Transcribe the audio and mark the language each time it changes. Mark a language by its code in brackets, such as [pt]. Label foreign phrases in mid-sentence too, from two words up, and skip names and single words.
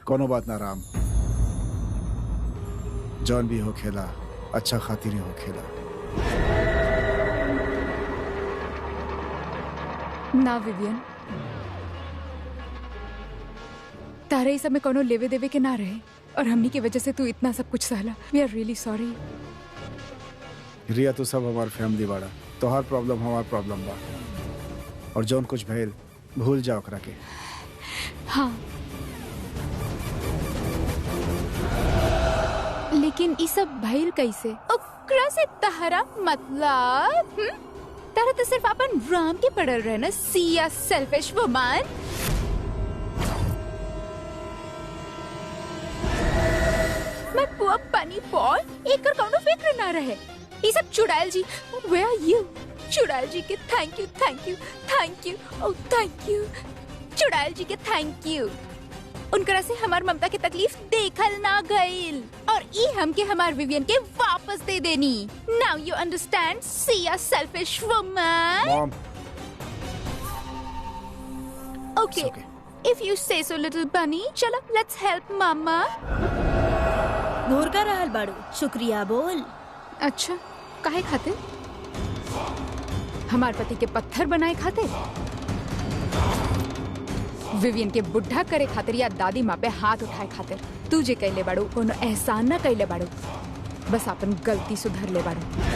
[bho] कोनो बात ना राम, जौन भी हो खेला अच्छा खातिर ही हो खेला। ना विवियन, तारे इस समय कोनो लेवे देवे के ना रहे और हमनी की वजह से तू इतना सब कुछ सहला। [en] we are really sorry. [bho] रिया तो सब हमार फैमिली बाड़ा, तोहार प्रॉब्लम हमार प्रॉब्लम बा, और जौन कुछ भइल भूल जा ओकरा के। हाँ, लेकिन ई सब भइल कैसे? ओकरा से तहरा मतलब? तारा तो सिर्फ अपन राम के पड़ल रहे ना, [en] see a selfish woman. [bho] मैं पुआ पानी पॉल एकर कौनो फिक्र ना रहे। ये सब चुड़ैल जी, [en] where are you? [bho] चुड़ैल जी के [en] thank you thank you thank you, oh thank you. [bho] चुड़ैल जी के [en] thank you. [bho] उनकरा से हमार ममता की तकलीफ देखल ना गईल और ई हम के हमार विवियन के वापस दे देनी। [en] Now you understand, see a selfish woman. मॉम, Okay, okay. if you say so, little bunny. चलो, let's help mama. [bho] घोर का रहल बाड़ू, शुक्रिया बोल। अच्छा, काहे खाते? हमार पति के पत्थर बनाए खाते? विवियन के बुढ़ा करे खातिर या दादी माँ पे हाथ उठाए खातिर तू जे कैले बाड़ू कोनो एहसान न कैले बाड़ू, बस अपन गलती सुधर ले बाड़ू।